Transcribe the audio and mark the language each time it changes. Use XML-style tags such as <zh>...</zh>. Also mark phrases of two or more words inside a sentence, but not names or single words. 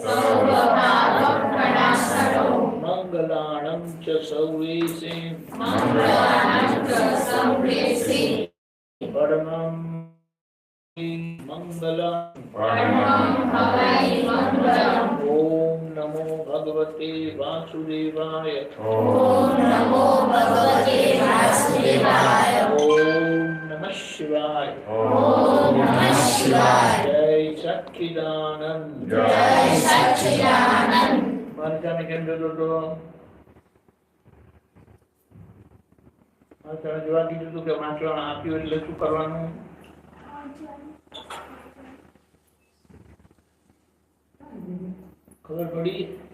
<pra>मंगलाणं च सर्वेसिं परमं</pra> <sa>मंगलम् ओम नमो भगवते वासुदेवाय ओम नमः शिवाय</sa> <gu>जय सच्चिदानंद મારી કેમ જોતો હતો? મારે જોવા કીધું હતું કે વાંચવાનું આપ્યું એટલે શું કરવાનું? ખબર પડી?</gu>